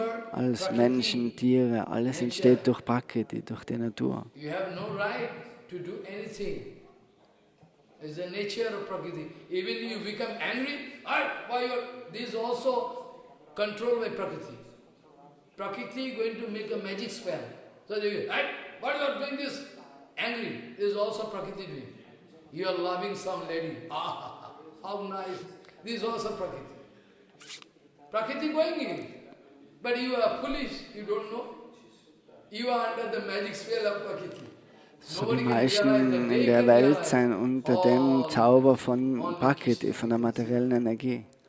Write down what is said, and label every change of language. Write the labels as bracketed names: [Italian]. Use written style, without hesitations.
[German] Alles Menschen, Tiere, alles entsteht durch Prakriti, durch die Natur. [English] You have no right to do anything. It's the nature of Prakriti. Even if you become angry, this is also controlled by Prakriti. Prakriti is going to make a magic spell. So they go, why you are doing this? Angry. This is also Prakriti doing. You are loving some lady. How nice. This is also Prakriti. Prakriti going in. But you are foolish, you don't know. You are under the magic spell of Prakriti. [German] So die meisten in der Welt sind unter dem Zauber von Prakriti, von der materiellen Energie.